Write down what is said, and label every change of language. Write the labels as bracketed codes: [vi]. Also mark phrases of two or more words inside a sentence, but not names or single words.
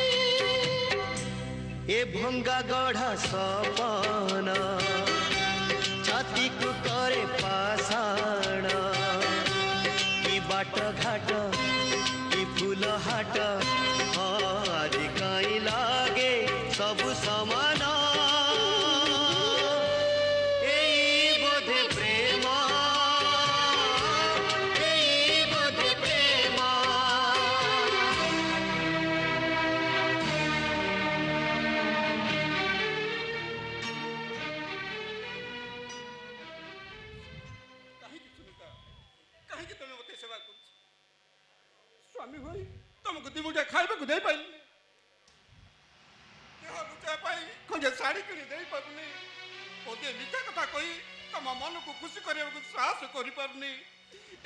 [or] ଏ ଭଙ୍ଗା ଗଢ଼ା ସପନା ଛାତି କୁ କରେ ପାଷାଣ କି ବାଟ ଘାଟ କି ଫୁଲ ହାଟ ଆଦି କାଇ ଲାଗେ ସବୁ ସମାନ ଏଇ ବୋଧେ ପ୍ରେମ ଏଇ ବୋଧେ ପ୍ରେମ କାହିଁକି ସୁନିତା କାହିଁକି ତମେ ମୋତେ ସେବା କରୁଛ ସ୍ୱାମୀ ହୋଇ ତମକୁ ଦିମୁଠା ଖାଇବାକୁ ଦେଇପାରିଲିନି ଦେହ ଲୁଚାଇବା ପାଇଁ ଖଣ୍ଡେ ଶାଢ଼ୀ କିଣି ଦେଇପାରୁନି ପଦେ ମିଠା କଥା କହି ତମ ମନକୁ ଖୁସି କରିବାକୁ ସାହସ କରିପାରୁନି